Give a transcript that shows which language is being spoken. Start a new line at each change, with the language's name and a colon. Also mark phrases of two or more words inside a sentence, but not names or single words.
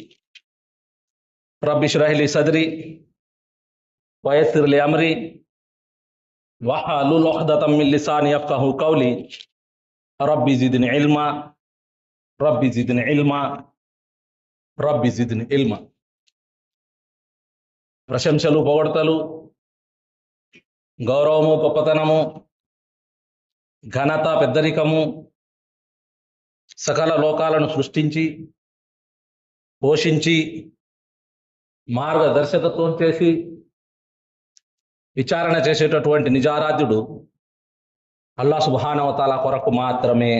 Arabic: رب اشرح لي صدري ويسر لي أمري واحلل عقدة من لساني يفقهوا قولي. ربي زدني علما ربي زدني علما ربي زدني علما.
Telugu: ప్రశంసలు పొగడ్తలు గౌరవము గొప్పతనము ఘనత పెద్దరికము సకల లోకాలను సృష్టించి పోషించి మార్గదర్శకత్వం చేసి విచారణ చేసేటటువంటి నిజారాధ్యుడు అల్లాహ్
Arabic: سبحانه وتعالى
Telugu: కొరకు మాత్రమే.